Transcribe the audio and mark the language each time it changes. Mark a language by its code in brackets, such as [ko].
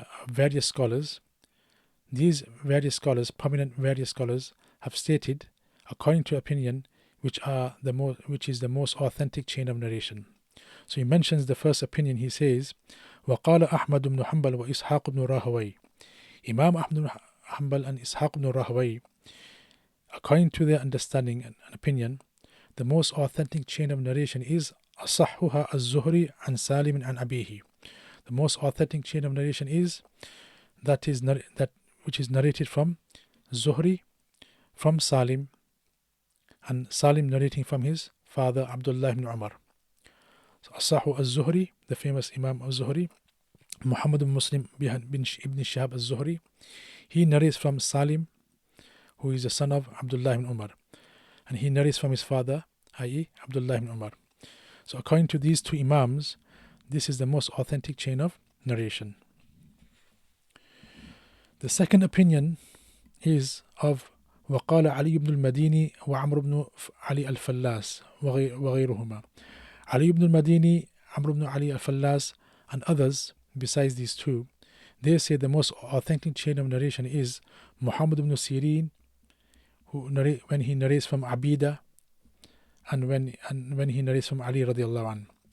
[en] Various scholars. These various scholars, prominent various scholars, have stated according to opinion which is the most authentic chain of narration. So he mentions the first opinion. He says, [ar] وقال أحمد بن حنبل وإسحاق بن راهوي. [en] Imam Ahmad ibn Hanbal and Ishaq ibn Rahawai, according to their understanding and opinion, the most authentic chain of narration is [ar] أصحها الزهري عن سالم عن أبيه. [en] The most authentic chain of narration is that which is narrated from Zuhri, from Salim, and Salim narrating from his father Abdullah ibn Umar. So Asahu al-Zuhri, the famous Imam al-Zuhri, Muhammad ibn Muslim ibn Shihab al-Zuhri, he narrates from Salim, who is the son of Abdullah ibn Umar, and he narrates from his father, i.e. Abdullah ibn Umar. So according to these two Imams, this is the most authentic chain of narration. The second opinion is of [ar] وقال علي بن المديني وعمر بن علي الفلاس وغيرهما. [en] Ali ibn al-Madini, Amr ibn Ali al-Fallas, and others besides these two, they say the most authentic chain of narration is Muhammad ibn Sirin, when he narrates from Abida, and when he narrates from Ali radiallahu anh.